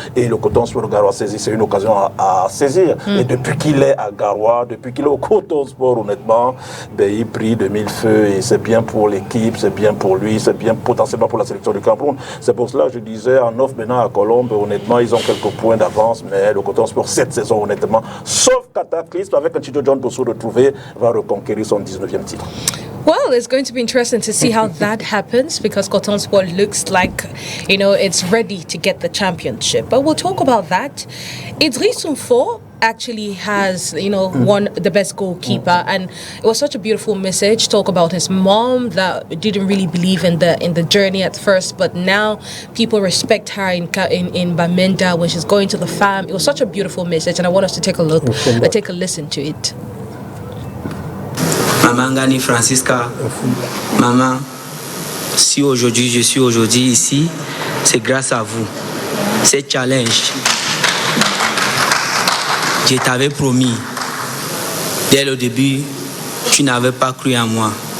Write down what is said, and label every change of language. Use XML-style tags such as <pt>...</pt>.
<fr>Et le Coton Sport de Garoua saisi, c'est une occasion à saisir. Et depuis qu'il est à Garoua, depuis qu'il est au Coton Sport, honnêtement, il brille de 1000 feux et c'est bien pour l'équipe, c'est bien pour lui, c'est bien potentiellement pour la sélection du Cameroun. C'est pour cela que je disais, en offre maintenant à Colombe, honnêtement, ils ont quelques points d'avance, mais le Coton Sport, cette saison, honnêtement, sauf cataclysme, avec un Chindo John Bosco retrouvé, va reconquérir son 19e titre.</fr> <en>Well, it's going to be interesting to see how that happens because Coton Sport looks like, it's ready to get the championship. But we'll talk about that. Idriss Soumfo actually has, won the best goalkeeper, and it was such a beautiful message. Talk about his mom that didn't really believe in the journey at first, but now people respect her in Bamenda when she's going to the farm. It was such a beautiful message, and I want us to take a look, take a listen to it.</en> <fr>Maman Gani Francisca, maman, si aujourd'hui je suis ici, c'est grâce à vous. C'est challenge. Je t'avais promis, dès le début, tu n'avais pas cru en moi.</fr>